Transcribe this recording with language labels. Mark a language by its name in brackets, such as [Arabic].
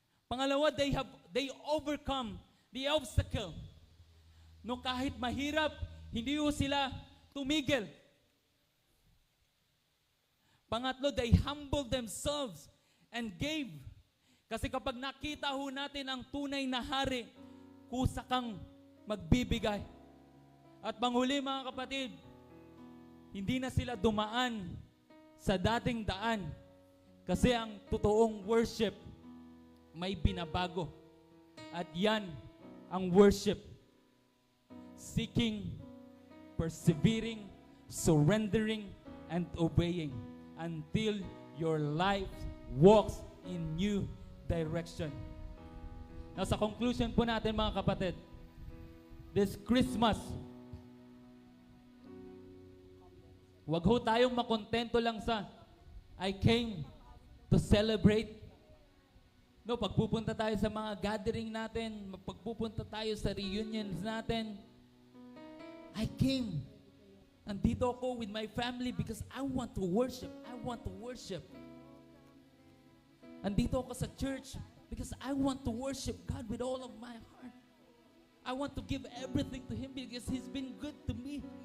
[English] Pangalawa, they overcome the obstacle. [Filipino] No, kahit mahirap, hindi ho sila tumigil. [English] Pangatlo, they humbled themselves and gave. [Filipino] Kasi kapag nakita ho natin ang tunay na hari, kusa kang magbibigay. At panghuli mga kapatid, hindi na sila dumaan sa dating daan. Kasi ang totoong worship, may binabago. At yan ang worship. [English] Seeking, persevering, surrendering, and obeying until your life walks in new direction. [Filipino] Now sa conclusion po natin mga kapatid, [English] this Christmas, [Filipino] wag ho tayong makontento lang sa [English] I came to celebrate. [Filipino] No, pagpupunta tayo sa mga gathering natin, pagpupunta tayo sa reunions natin, [English] I came. [Filipino] Nandito ako [English] with my family because I want to worship. I want to worship. [Filipino] Nandito ako sa [English] church because I want to worship God with all of my heart. I want to give everything to Him because He's been good to me.